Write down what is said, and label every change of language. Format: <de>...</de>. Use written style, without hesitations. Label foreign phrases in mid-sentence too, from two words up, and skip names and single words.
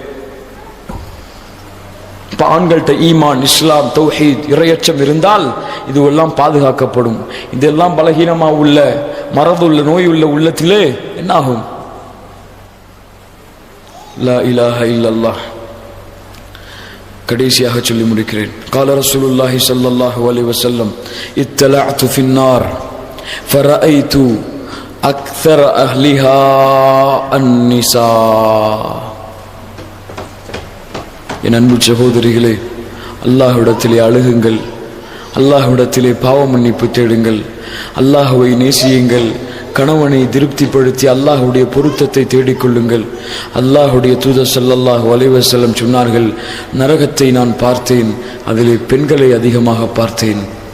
<ta>ஆண்கள்ட்ட ஈமான், இஸ்லாம், தௌஹீத், இறையச்சம் இருந்தால் இதுவெல்லாம் பாதுகாக்கப்படும். இதெல்லாம் பலகீனமா உள்ள, மறந்துள்ள, நோய் உள்ள உள்ளத்திலே என்னாகும்?</ta> <ar>لا إله إلا الله.</ar> <ta>கடைசியாக சொல்லி முடிக்கிறேன்.</ta> <ar>قال رسول الله صلى الله عليه وسلم اطلعت في النار فرأيت أكثر أهلها النساء.</ar> <ta>என் அன்பு சகோதரிகளே, அல்லாஹ்விடத்திலே அழுகுங்கள், அல்லாஹ்விடத்திலே பாவ மன்னிப்பு தேடுங்கள், அல்லாஹ்வை நேசியுங்கள், கணவனை திருப்திப்படுத்தி அல்லாஹ்வுடைய பொருத்தத்தை தேடிக்கொள்ளுங்கள். அல்லாஹ்வுடைய தூதர்</ta> <ar>صلى الله عليه وسلم</ar> <ta>சொன்னார்கள், நரகத்தை நான் பார்த்தேன், அதிலே பெண்களை அதிகமாக பார்த்தேன்.</ta>